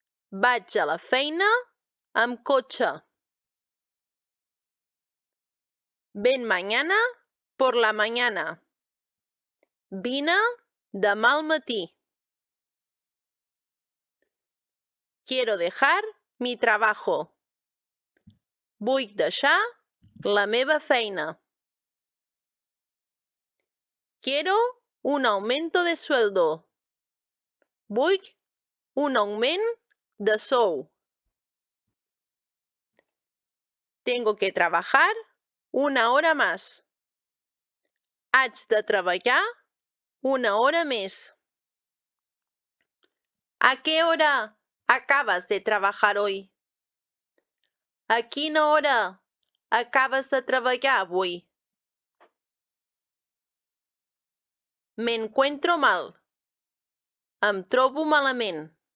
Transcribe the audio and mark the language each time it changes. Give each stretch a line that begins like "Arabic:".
Catalan: Vaig a la feina amb cotxe.
Spanish: Ven mañana por la mañana.
Catalan: Vine demà al matí.
Spanish: Quiero dejar mi trabajo.
Catalan: Vull deixar la meva feina.
Spanish: Quiero un aumento de sueldo.
Catalan: Vull un augment de sou.
Spanish: Tengo que trabajar una hora más.
Catalan: Haig de treballar una hora més.
Spanish: ¿A qué hora acabas de trabajar hoy?
Catalan: A quina hora acabes de treballar avui?
Spanish: Me encuentro mal.
Catalan: Em trobo malament.